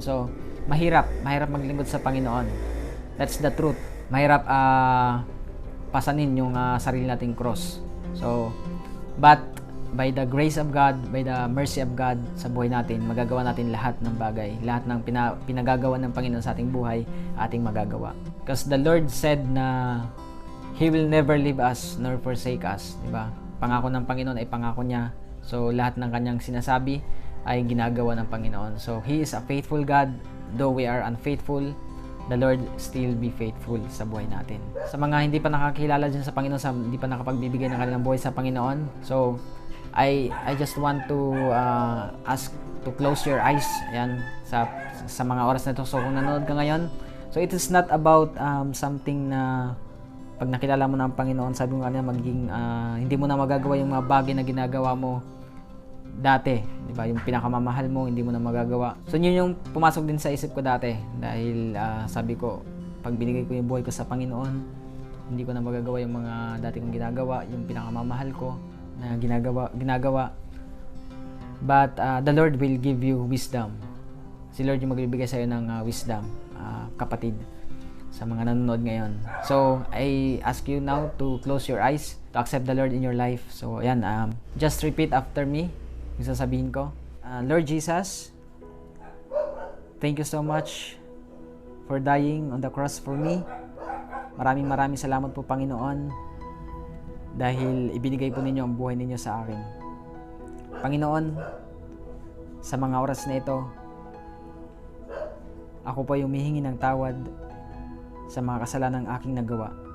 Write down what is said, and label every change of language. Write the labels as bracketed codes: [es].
[tl] So mahirap maglingkod sa Panginoon. [en] That's the truth. [tl] Mahirap pasanin yung sarili nating cross. [en] So but by the grace of God, by the mercy of God [tl] sa buhay natin, magagawa natin lahat ng bagay. Lahat ng pinagagawa ng Panginoon sa ating buhay, ating magagawa. [en] Because the Lord said na He will never leave us nor forsake us. [tl] Diba? Pangako ng Panginoon ay pangako niya. So lahat ng kanyang sinasabi ay ginagawa ng Panginoon. [en] So He is a faithful God. Though we are unfaithful, the Lord still be faithful [tl] sa buhay natin. Sa mga hindi pa nakakilala dyan sa Panginoon, hindi pa nakapagbibigay ng kanilang buhay sa Panginoon, [en] so I just want to ask to close your eyes. [tl] Ayan, sa mga oras na ito. So kung nanonood ka ngayon, [en] so it is not about something [tl] na pag nakilala mo na ang Panginoon, sabi mo kanina magiging hindi mo na magagawa yung mga bagay na ginagawa mo dati, di ba? Yung pinakamamahal mo, hindi mo na magagawa. So yun yung pumasok din sa isip ko dati dahil sabi ko, pag binigay ko yung buhay ko sa Panginoon, hindi ko na magagawa yung mga dati kong ginagawa, yung pinakamamahal ko na ginagawa. [en] But the Lord will give you wisdom. [tl] Si Lord yung magbibigay sa iyo ng wisdom, kapatid, sa mga nanonood ngayon. [en] So I ask you now to close your eyes, to accept the Lord in your life. [tl] So ayan, [en] just repeat after me [tl] yung sasabihin ko. [en] Lord Jesus, thank you so much for dying on the cross for me. [tl] Maraming salamat po, Panginoon, dahil ibinigay po ninyo ang buhay ninyo sa akin. Panginoon, sa mga oras na ito, ako po ay humihingi ng tawad sa mga kasalanang aking nagawa.